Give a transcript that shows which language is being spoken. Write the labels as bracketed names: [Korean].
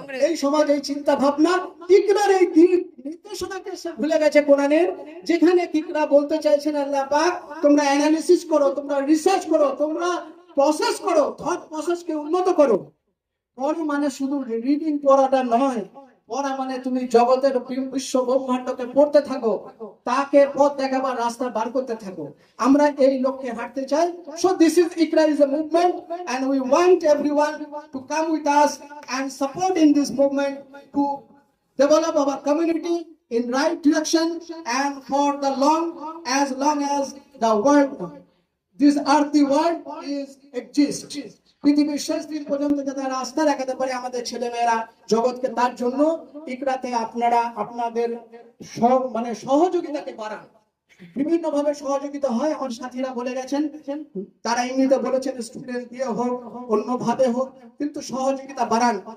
[Bangla] এই সমাজ, এই চিন্তা ভাবনা, ইকরার এই নির্দেশনাকে সে ভুলে গেছে কোরআনের, যেখানে ইকরা বলতে চাইছেন আল্লাহ পাক তোমরা অ্যানালিসিস করো, তোমরা রিসার্চ করো, তোমরা প্রসেস করো, থট প্রসেসকে উন্নত করো। পড়া মানে শুধু রিডিং পড়াটা নয়, পড়া মানে তুমি জগতের বিশ্ব ব্রহ্মাণ্ডকে পড়তে থাকো, তাকে পথ দেখাবার রাস্তা বার করতে থাকো। আমরা এই লক্ষ্যে হাঁটতে চাই। [English] So this is Iqra is a movement and we want everyone to come with us and support in this movement to develop our community in right direction and for the long as the world, this earthly world is exists. [Bangla] পৃথিবীর শেষ দিন পর্যন্ত যাতে রাস্তা দেখাতে পারে আমাদের ছেলেমেয়েরা জগৎকে, তার জন্য ইকরাতে আপনারা আপনাদের সহযোগিতাকে বাড়ান। বিভিন্ন ভাবে সহযোগিতা হয়, আমার সাথীরা বলে গেছেন, তারা এমনিতে বলেছেন স্টুডেন্ট দিয়ে হোক, অন্যভাবে হোক, কিন্তু সহযোগিতা বাড়ান।